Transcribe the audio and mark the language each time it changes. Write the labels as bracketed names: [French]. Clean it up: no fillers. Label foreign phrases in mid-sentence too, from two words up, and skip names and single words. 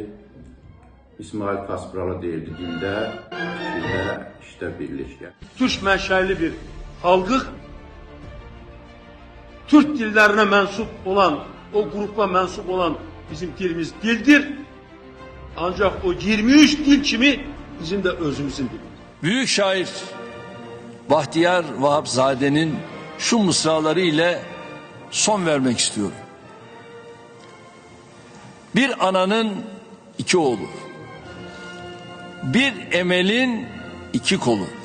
[Azerbaijani] İsmail Kaspralı deyirdi, dildə, fikirdə, işdə birlik. Türk mənşəli bir xalqıq, Türk dillərinə mənsup olan, o qrupa mənsup olan bizim dilimiz dildir. Ancaq o 23 dil kimi bizim de özümüzün dilimiz. [Turkish] Büyük şair Bahtiyar Vahapzade'nin şu mısraları ile son vermek istiyorum. Bir ananın iki oğlu, bir emelin iki kolu.